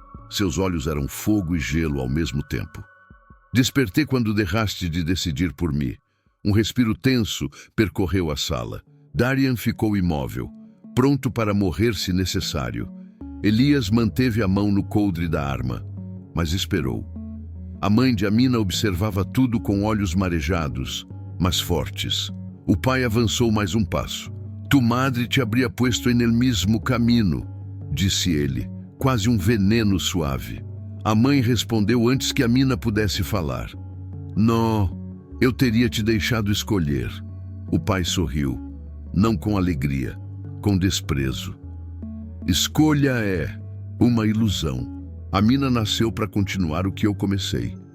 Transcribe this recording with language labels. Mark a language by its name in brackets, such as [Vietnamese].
[Portuguese] Seus olhos eram fogo e gelo ao mesmo tempo. Despertei quando deixaste de decidir por mim. Um respiro tenso percorreu a sala. Darian ficou imóvel. pronto para morrer se necessário. Elias manteve a mão no coldre da arma, mas esperou. A mãe de Amina observava tudo com olhos marejados, mas fortes. O pai avançou mais um passo. [Spanish] Tu madre te habría puesto en el mismo camino, [Portuguese] disse ele, quase um veneno suave. A mãe respondeu antes que Amina pudesse falar. Não, eu teria te deixado escolher. O pai sorriu, não com alegria, com desprezo. Escolha é uma ilusão. Amina nasceu para continuar o que eu comecei.